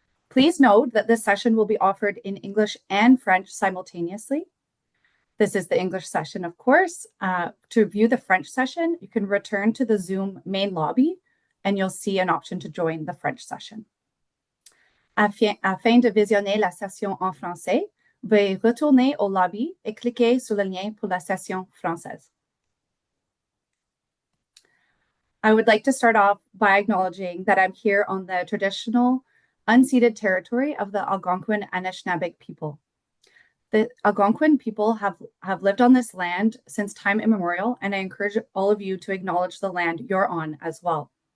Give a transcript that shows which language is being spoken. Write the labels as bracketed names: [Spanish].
[English] Please note that this session will be offered in English and French simultaneously. This is the English session, of course. To view the French session, you can return to the Zoom main lobby and you'll see an option to join the French session. [French] Afin de visionner la session en français, veuillez retourner au lobby et cliquer sur le lien pour la session française. [English] I would like to start off by acknowledging that I'm here on the traditional unceded territory of the Algonquin Anishinaabe people. The Algonquin people have lived on this land since time immemorial, and I encourage all of you to acknowledge the land you're on as well.